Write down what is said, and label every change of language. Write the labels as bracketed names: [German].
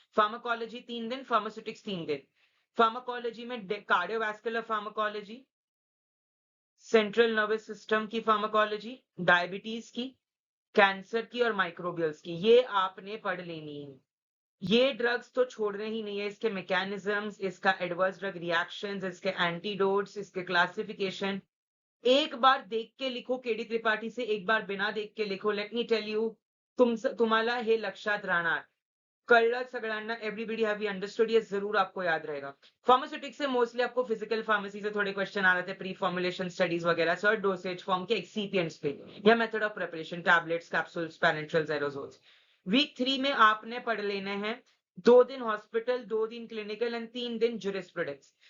[Hindi] Pharmacology 3 दिन, pharmaceutics 3 दिन। Pharmacology में cardiovascular pharmacology, central nervous system की फार्माकोलॉजी, डायबिटीज की, कैंसर की और माइक्रोबियल्स की, ये आपने पढ़ लेनी है। ये ड्रग्स तो छोड़ने ही नहीं है, इसके मैकेनिज्म्स, इसका एडवर्स ड्रग रिएक्शंस, इसके एंटीडोट्स, इसके क्लासिफिकेशन एक बार देख के लिखो केडी त्रिपाठी से, एक बार बिना देख के लिखो. [English] let me tell you, [Marathi] तुम्हाला हे लक्षात राहणार. कळलं सगळ्यांना? [English] Everybody have you understood? [Hindi] ये जरूर आपको याद रहेगा. फार्मास्यूटिक्स से मोस्टली आपको फिजिकल फार्मेसी से थोड़े क्वेश्चन आ रहे थे, प्री फॉर्मुलेशन स्टडीज वगैरह से, और डोसेज फॉर्म के एक्सीपिएंट्स पे या method of preparation, tablets, capsules, पेनिट्रल्स, aerosols. Week 3 में आपने पढ़ लेने हैं 2 दिन हॉस्पिटल, 2 दिन क्लिनिकल एंड 3 दिन जुरिस्प्रूडेंस.